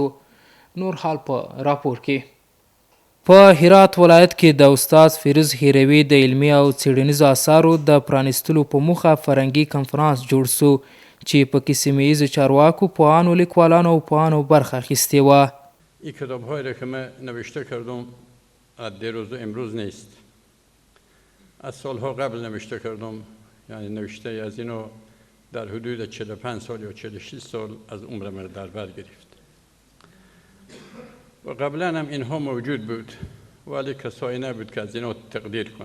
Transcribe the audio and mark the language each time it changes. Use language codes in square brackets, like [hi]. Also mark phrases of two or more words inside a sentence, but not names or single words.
[ps] نور حال په راپور کې. په هرات ولایت کې د استاد فیروز هروي د علمي او څیړنیزو اثارو د پرانستلو په موخه فرهنګي کنفرانس جوړ سو چې په کې سیمه ییزو چارواکو، پوهانو، لیکوالانو او پوهانو برخه اخیستې وه. [fa] این کتاب هایی را که من نوشته کردم از دیروز و امروز نیست، از سالها قبل نوشته کردم، یعنی نوشته از اینو در حدود 45 سال یا 46 سال از عمرم در بر گرفت و قبلا هم اینها موجود بود ولی کسایی نبود که از اینها تقدیر کنه.